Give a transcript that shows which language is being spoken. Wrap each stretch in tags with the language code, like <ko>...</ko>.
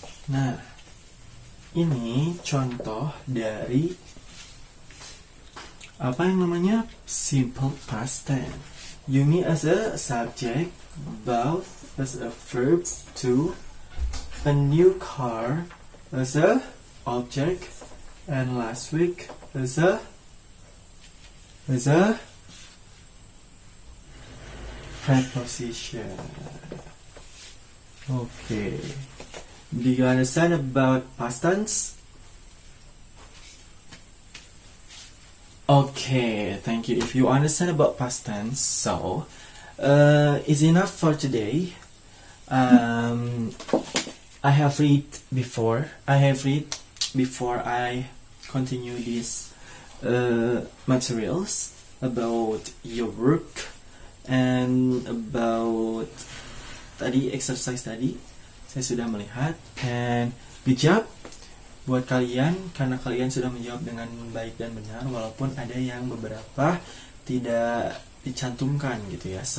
<id>Nah, ini contoh dari apa yang namanya simple past tense.</id> <en>Yumi as a subject, both as a verb 2, a new car as a object, and last week as a preposition. Okay. Do you understand about past tense? Okay, thank you. If you understand about past tense, so it's enough for today. I have read before I continue these materials about your work and about</en> <id>tadi</id> <en>exercise tadi.</en> <id>Saya sudah melihat,</id> <en>and good job</en> <id>buat kalian karena kalian sudah menjawab dengan baik dan benar walaupun ada yang beberapa tidak dicantumkan gitu ya.</id>